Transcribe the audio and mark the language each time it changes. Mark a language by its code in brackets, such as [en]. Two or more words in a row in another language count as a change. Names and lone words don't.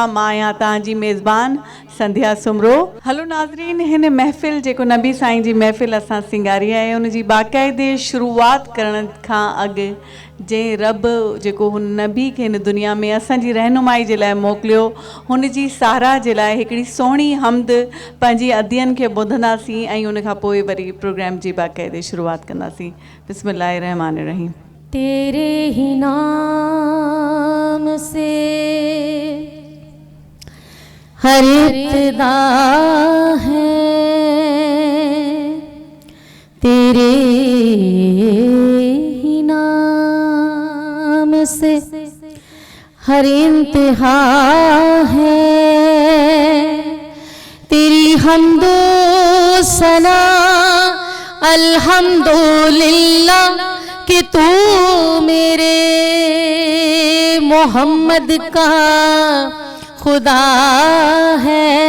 [sd] मां आहियां तव्हांजी मेज़बान संध्या सुमरो। हलो नाज़रीन, हिन महफ़िल जेको नबी साईं जी महफ़िल असां सिंगारी आहे, उन जी बाक़ाइदे शुरूआत करण खां अॻु जंहिं रब जेको हुन नबी खे हिन दुनिया में असांजी रहनुमाई जे लाइ मोकिलियो, हुन जी साराह जे लाइ हिकिड़ी सुहिणी हमद पंहिंजी अदियनि खे ॿुधंदासीं ऐं उन खां पोइ वरी प्रोग्राम जी बाक़ाइदे शुरूआत कंदासीं। [ar] بسم الله الرحمن الرحيم. [ur] تیرے ہی نام سے ہر ابتدا ہے, تیرے ہی نام سے ہر انتہا ہے، تیری حمدو ثنا الحمدللہ کہ تو میرے محمد کا خدا ہے.